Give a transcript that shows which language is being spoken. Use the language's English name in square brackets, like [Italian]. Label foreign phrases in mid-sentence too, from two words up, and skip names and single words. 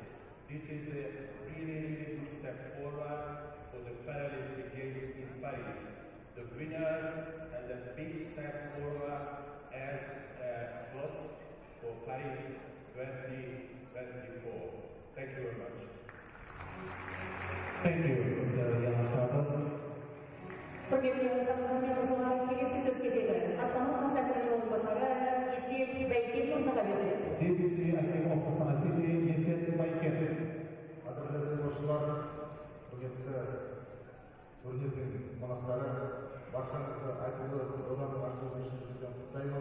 [English] This is a really good step forward for the Paralympic Games in Paris. The winners and a big step forward as slots for Paris 2024. Thank you very much. Thank you, Mr. Janos Carlos. [Kazakh] Құрметті қонақтар, мырзалар, келесі сөз кезегі Астана қаласының орынбасары Есет Байкен мырзаға беріледі. [English] Deputy Acting of Astana City, [Kazakh] Есет Байкен. Қадірлі спортшылар, құрметті турнирдің қонақтары, баршаңызды айтулы доданың ашылуы үшін құттықтаймын.